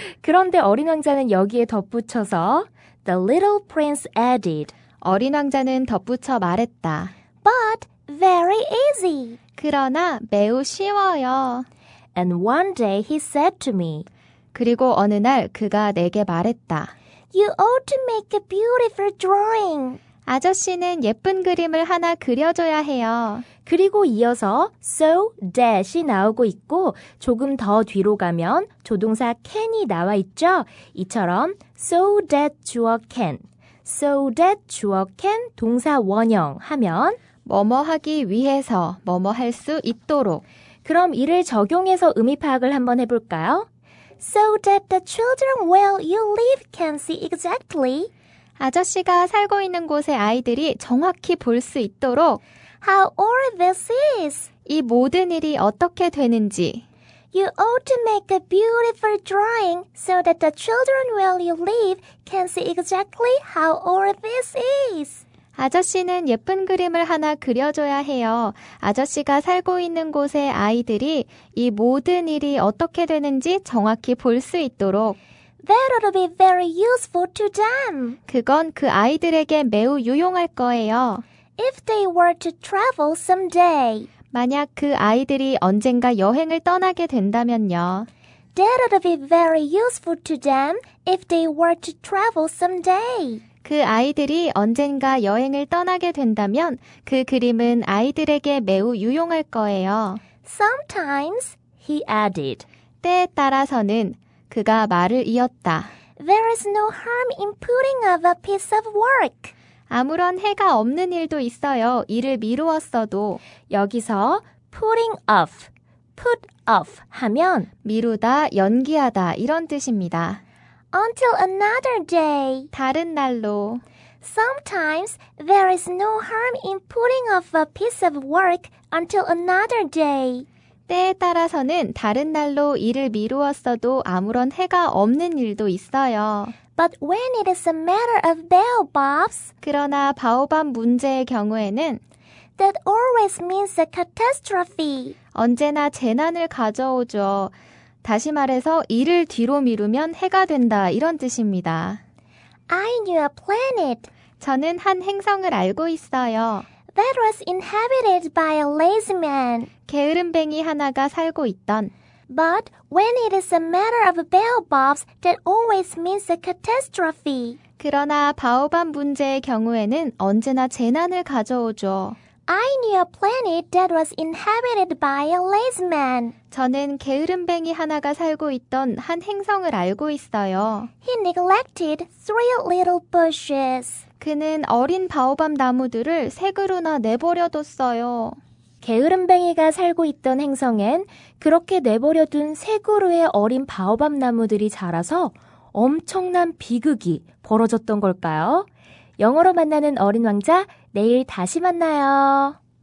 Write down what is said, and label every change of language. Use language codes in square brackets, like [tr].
[ko] 그런데 어린 왕자는 여기에 덧붙여서 [en] The little prince added. [ko] 어린 왕자는 덧붙여 말했다. [en] But very easy. [ko] 그러나 매우 쉬워요. [en] And one day he said to me. [ko] 그리고 어느 날 그가 내게 말했다. [en] You ought to make a beautiful drawing. [ko] 아저씨는 예쁜 그림을 하나 그려줘야 해요. 그리고 이어서 so that이 나오고 있고 조금 더 뒤로 가면 조동사 can이 나와 있죠. 이처럼 so that 주어 can, so that 주어 can 동사 원형 하면 뭐뭐 하기 위해서 뭐뭐 할 수 있도록. 그럼 이를 적용해서 의미 파악을 한번 해볼까요? [en] So that the children where you live can see exactly [ko] 아저씨가 살고 있는 곳의 아이들이 정확히 볼 수 있도록 [en] how all this is. [ko] 이 모든 일이 어떻게 되는지 [en] You ought to make a beautiful drawing so that the children where you live can see exactly how old this is. [ko] 아저씨는 예쁜 그림을 하나 그려줘야 해요. 아저씨가 살고 있는 곳의 아이들이 이 모든 일이 어떻게 되는지 정확히 볼 수 있도록. [en] That would be very useful to them. [ko] 그건 그 아이들에게 매우 유용할 거예요. [en] If they were to travel someday. [ko] 만약 그 아이들이 언젠가 여행을 떠나게 된다면요. [en] That would be very useful to them if they were to travel someday. [ko] 그 아이들이 언젠가 여행을 떠나게 된다면 그 그림은 아이들에게 매우 유용할 거예요. [en] Sometimes, he added. [ko] 때에 따라서는 그가 말을 이었다. [en] There is no harm in putting off a piece of work. [ko] 아무런 해가 없는 일도 있어요. 일을 미루었어도. 여기서 [en] putting off, put off [ko] 하면 미루다, 연기하다 이런 뜻입니다. [en] Until another day. [ko] 다른 날로. [en] Sometimes there is no harm in putting off a piece of work until another day. [ko] 때에 따라서는 다른 날로 일을 미루었어도 아무런 해가 없는 일도 있어요. [en] But when it is a matter of baobabs, [ko] 그러나 바오밥 문제의 경우에는 [en] that always means a catastrophe. [ko] 언제나 재난을 가져오죠. 다시 말해서 일을 뒤로 미루면 해가 된다 이런 뜻입니다. [en] I knew a planet [ko] 저는 한 행성을 알고 있어요. [en] that was inhabited by a lazy man. [ko] 게으름뱅이 하나가 살고 있던. [en] But when it is a matter of baobabs, that always means a catastrophe. [ko] 그러나 바오밥 문제의 경우에는 언제나 재난을 가져오죠. [en] I knew a planet that was inhabited by a lazy man. [ko] 저는 게으름뱅이 하나가 살고 있던 한 행성을 알고 있어요. [en] He neglected 3 little bushes. [ko] 그는 어린 바오밥 나무들을 새 그루나 내버려뒀어요. 게으름뱅이가 살고 있던 행성엔 그렇게 내버려둔 세 그루의 어린 바오밥 나무들이 자라서 엄청난 비극이 벌어졌던 걸까요? 영어로 만나는 어린 왕자, 내일 다시 만나요.